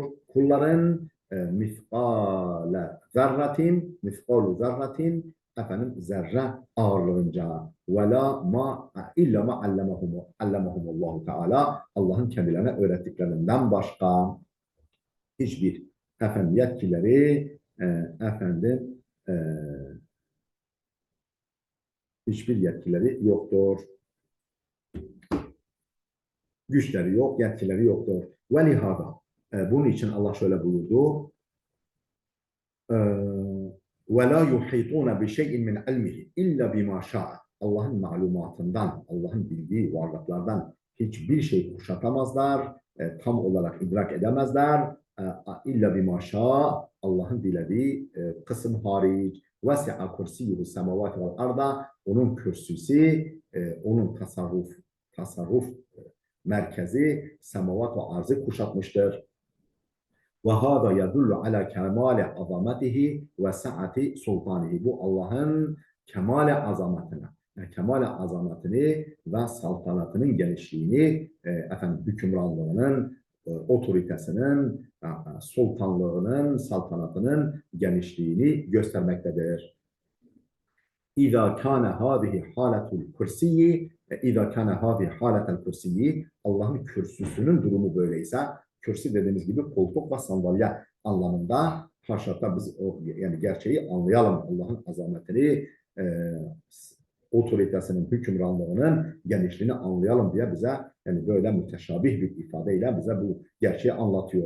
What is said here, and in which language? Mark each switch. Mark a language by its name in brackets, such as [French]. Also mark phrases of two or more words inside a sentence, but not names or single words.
[Turkish] Kulların [Arabic] مثقال ذرة، مثقال ذرة, [Turkish] efendim zerre ağırlığınca [Arabic] ولا ما إلا ما علمهم الله تعالى, [Turkish] Allah'ın kendilerine öğrettiklerinden başka hiçbir efendim yetkileri efendim hiçbir yetkileri yoktur. Güçleri yok, yetkileri yoktur. [Arabic] ولهذا [Turkish] bunun için Allah şöyle buyurdu: [Arabic] وَلَا يُحِيطُونَ بِشَيْءٍ مِنْ عِلْمِهِ اِلَّا بِمَا شَاءَ. [Turkish] Allah'ın malumatından, Allah'ın bildiği varlıklardan hiçbir şey kuşatamazlar, tam olarak idrak edemezler. [Arabic] إلا بما شاء, [Turkish] Allah'ın dilediği kısım hariç. [Arabic] وسع كرسيه السماوات والأرض. [Turkish] Onun kürsüsü, onun tasarruf merkezi semavat ve arzı kuşatmıştır. [Arabic] وَهَذَا يَدُلُّ عَلَى كَمَالِ عَظَمَتِهِ وَسَعَةِ سُلْطَانِهِ. [Turkish] Bu Allah'ın kemal azametini ve saltanatının genişliğini, efendim hükümranlığının, otoritesinin, sultanlığının, saltanatının genişliğini göstermektedir. [Arabic] إذا كانت هذه حالة الكرسي, إذا كانت هذه حالة الكرسي, [Turkish] Allah'ın kürsüsünün durumu böyleyse, kürsü dediğimiz gibi koltuk ve sandalye anlamında, haşata biz yani gerçeği anlayalım, Allah'ın azametini otoritesinin, hükümranlığının genişliğini anlayalım diye bize yani böyle müteşabih bir ifadeyle bize bu gerçeği anlatıyor.